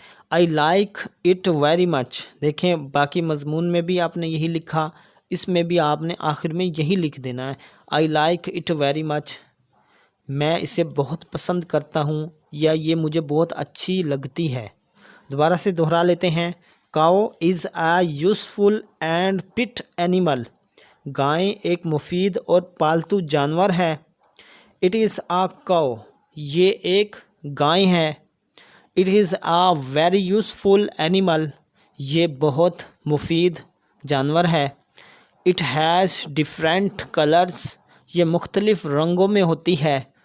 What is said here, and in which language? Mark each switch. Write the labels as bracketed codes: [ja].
[en] I like it very much. [ur] دیکھیں باقی مضمون میں بھی آپ نے یہی لکھا، اس میں بھی آپ نے آخر میں یہی لکھ دینا ہے. [en] I like it very much. [ur] میں اسے بہت پسند کرتا ہوں یا یہ مجھے بہت اچھی لگتی ہے. دوبارہ سے دہرا لیتے ہیں. [en] cow is a useful and pet animal. [ur] گائے ایک مفید اور پالتو جانور ہے. [en] It is a cow. [ur] یہ ایک گائے ہے. [en] It is a very useful animal. [ur] یہ بہت مفید جانور ہے. [en] It has different colors. [ur] یہ مختلف رنگوں میں ہوتی ہے.